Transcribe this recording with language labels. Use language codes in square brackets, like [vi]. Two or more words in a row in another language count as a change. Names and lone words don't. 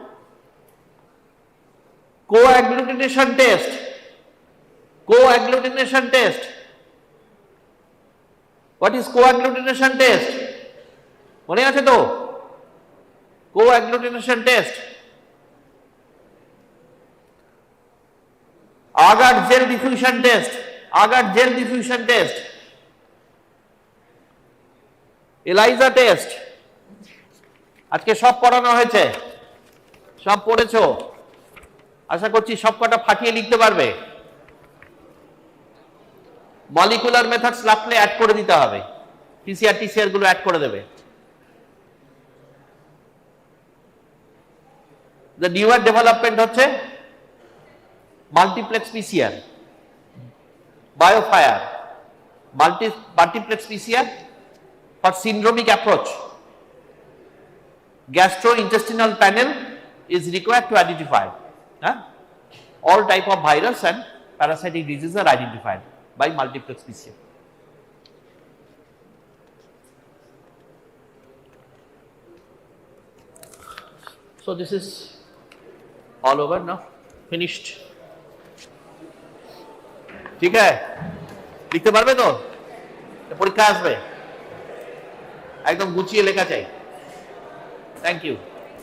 [en] coagglutination test, coagglutination test, what is coagglutination test? [bn] মনে আছে তো? [en] coagglutination test, agar gel diffusion test, agar gel diffusion test, ELISA test, [bn] আজকে সব পড়ানো হয়েছে, সব পড়েছো, আশা করছি সব কটা ফাটিয়ে লিখতে পারবে। [en] molecular methods [bn] লাগলে অ্যাড করে দিতে হবে, [en] PCR TCR [bn] গুলো অ্যাড করে দেবে। [en] the newer development হচ্ছে multiplex PCR, BioFire, multiplex PCR for syndromic approach. Gastrointestinal panel is required to identify all type of virus and parasitic diseases are identified by multiplex PCR. So this is all over now, finished. [bn] ঠিক আছে, লিখতে পারবে তো? পরীক্ষা আসবে, একদম গুছিয়ে লেখা চাই। [en] thank you.